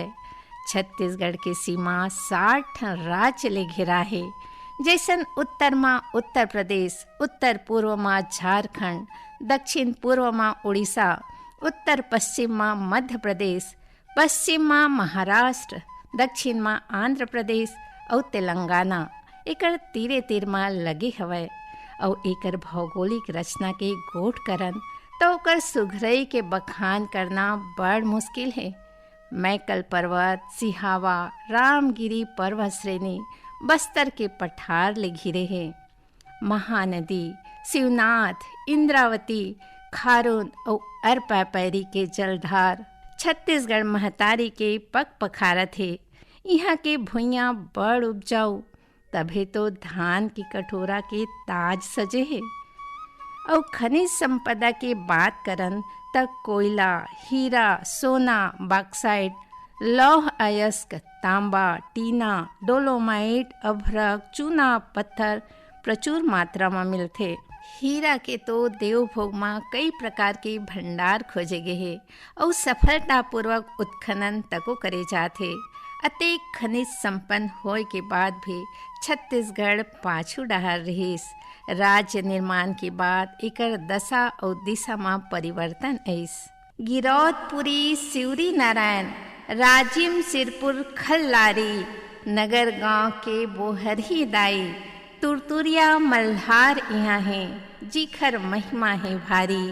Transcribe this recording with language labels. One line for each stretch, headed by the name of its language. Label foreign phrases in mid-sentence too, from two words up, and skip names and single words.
Chhattisgarhi: छत्तीसगढ़ के सीमा 60 राज्य ले घिरा है, जैसन उत्तर में उत्तर प्रदेश, उत्तर पूर्व में झारखंड, दक्षिण पूर्व में उड़ीसा, उत्तर पश्चिम में मध्य प्रदेश, पश्चिम में महाराष्ट्र, दक्षिण में आंध्र प्रदेश और तेलंगाना एकर तीरे तीर में लगे हवै। और एकर भौगोलिक रचना के गोठ करन तो ओकर सुघरई के बखान करना बड़ मुश्किल है। मैकल पर्वत, सिहावा, रामगिरी पर्वत श्रेणी बस्तर के पठार ले घिरे हैं। महानदी, शिवनाथ, इंद्रावती, खारून और अरपापैरी के जलधार छत्तीसगढ़ महतारी के पग पखारत है। यहाँ के भुइयाँ बड़ उपजाऊ, तभे तो धान की कटोरा के ताज सजे है। और खनिज संपदा के बात करन तक कोयला, हीरा, सोना, बॉक्साइट, लौह अयस्क, तांबा, टीना, डोलोमाइट, अभ्रक, चूना पत्थर प्रचुर मात्रा में मिलते। हीरा के तो देवभोग में कई प्रकार के भंडार खोजे गए हैं और सफलतापूर्वक उत्खनन तको करे जाते। अतेक खनिज संपन्न होए के बाद भी छत्तीसगढ़ पाछू डहर रहीस। राज्य निर्माण के बाद एकर दशा और दिशा में परिवर्तन आइस। गिरौदपुरी, सिवरी नारायण, राजिम, सिरपुर, खल्लारी, नगर गांव के बोहरही दाई, तुरतुरिया, मल्हार यहाँ हैं, जिखर महिमा है भारी।